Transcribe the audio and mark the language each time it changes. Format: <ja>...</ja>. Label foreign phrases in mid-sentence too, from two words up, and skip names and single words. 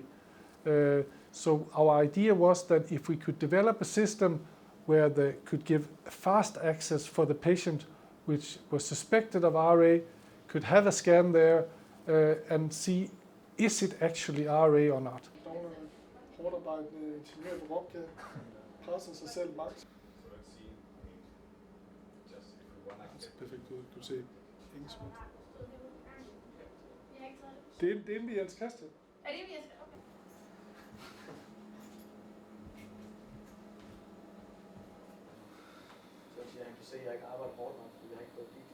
<en>So our idea was that if we could develop a system where they could give fast access for the patient which was suspected of RA, could have a scan there and see, is it actually RA or not.</en> <da>Perfekt ud. Du ser ingen smut. Det er inde ved Jens Christian. Er det Jens? Okay. Så han kan se, at jeg ikke arbejder hårdt nok, fordi jeg ikke fået dit.</da>